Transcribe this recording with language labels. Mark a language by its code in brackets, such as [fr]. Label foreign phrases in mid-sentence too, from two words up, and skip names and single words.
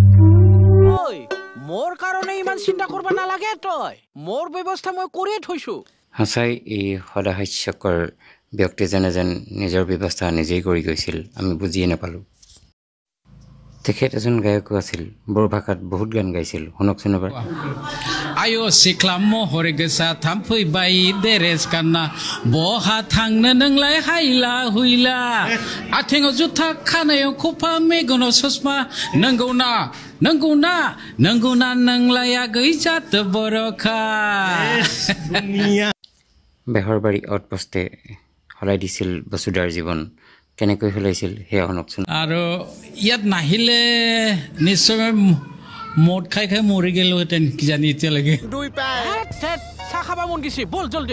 [as] ঐ মোৰ কাৰণে ইমান চিন্তা কৰিব নালাগে তই মোৰ ব্যৱস্থা মই কৰিয়ে থৈছো সঁচাই এই সদাহাস্যকৰ ব্যক্তিজনে যেন নিজৰ ব্যৱস্থা নিজেই কৰি গৈছিল আমি বুজিয়ে নাপালোঁ তেখেত এজন গায়কো আছিল বড়ো ভাষাত বহুত গান গাইছিল শুনকচোন এবাৰ [brx] आयो सिख्लाम महर गोसा थामफैबाय देरेस गानना बहा थांनो नोंलाय हायला हुइला आथिङाव जुथा खानायाव खफा मेगनाव ससमा नंगौना नोंलाया गैजात बरखा [as] বেহৰবাৰী আউটপোষ্টে সলাই দিছিল বসুদাৰ জীৱন কেনেকৈ সলাইছিল সেয়া শুনকচোন আৰু ইয়াত নাহিলে নিশ্চয় মদ খাই মৰি গেলোহেঁতেন কিজানি এতিয়ালৈকে চাহ খাব মন গৈছে বল জলদি